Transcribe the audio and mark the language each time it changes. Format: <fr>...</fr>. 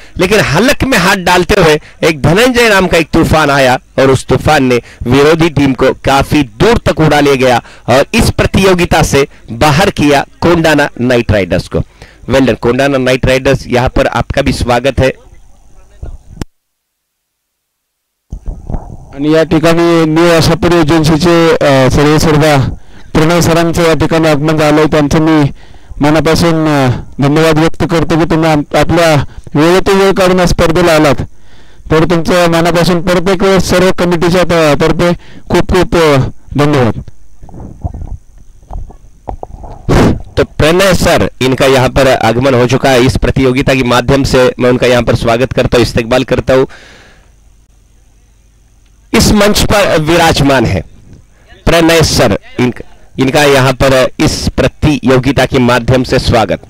<hi>लेकिन हलक में हाथ डालते हुए एक धनंजय नाम का एक तूफान आया और उस तूफान ने विरोधी टीम को काफी दूर तक उड़ा ले गया और इस प्रतियोगिता से बाहर किया कोंडाना नाइट राइडर्स को। Well done Kondana night Riders, यहाँ पर आपका भी स्वागत है।</hi> <mr>आणि या ठिकाणी न्यू आशापुरी एजन्सीचे सर्व प्रणय सरांचं या ठिकाणी आगमन झालंय, त्यांचं मी मनापासून धन्यवाद व्यक्त करतो की तुम्ही आपल्या वेळेतून वेळ काढून स्पर्धेला आलात। तर तुमचं मनापासून प्रत्येक वेळेस सर्व कमिटीच्या तर्फे खूप खूप धन्यवाद.</mr> <hi>तो प्रणय सर, इनका यहाँ पर आगमन हो चुका है. इस प्रतियोगिता के माध्यम से मैं उनका यहाँ पर स्वागत करता हूँ, इस्तकबाल करता हूँ. इस मंच पर विराजमान है प्रणय सर, इनका यहाँ पर इस प्रतियोगिता के माध्यम से स्वागत.</hi>